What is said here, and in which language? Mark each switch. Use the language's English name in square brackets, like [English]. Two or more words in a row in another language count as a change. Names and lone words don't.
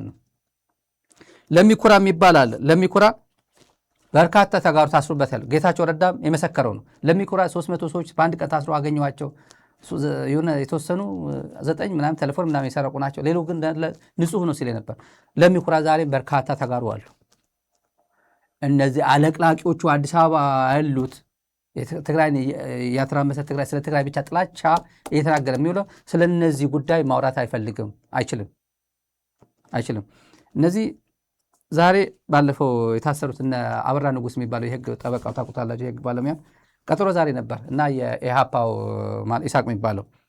[Amharic] ነው። ለሚኩራ የሚባል አለ። ለሚኩራ በርካታ ተጋሩ ታስሮበታል። ጌታቸው ረዳም የመሰከረው ነው። ለሚኩራ 300 ሰዎች በአንድ ቀን ታስሮ አገኘዋቸው። የሆነ የተወሰኑ 9 ምናምን ቴሌፎን ምናምን የሰረቁ ናቸው። ሌላው ግን ንጹህ ነው ሲል ነበር። ለሚኩራ ዛሬም በርካታ ተጋሩ አሉ። እነዚህ አለቅላቂዎቹ አዲስ አበባ ያሉት ትግራይ ያተራመሰ ትግራይ ስለ ትግራይ ብቻ ጥላቻ እየተናገረ የሚውለው ስለ እነዚህ ጉዳይ ማውራት አይፈልግም፣ አይችልም። እነዚህ ዛሬ ባለፈው የታሰሩት እነ አበራ ንጉስ የሚባለው የህግ ጠበቃው ታውቁታላችሁ፣ የህግ ባለሙያ ቀጠሮ ዛሬ ነበር እና የኢሃፓው ኢሳቅ የሚባለው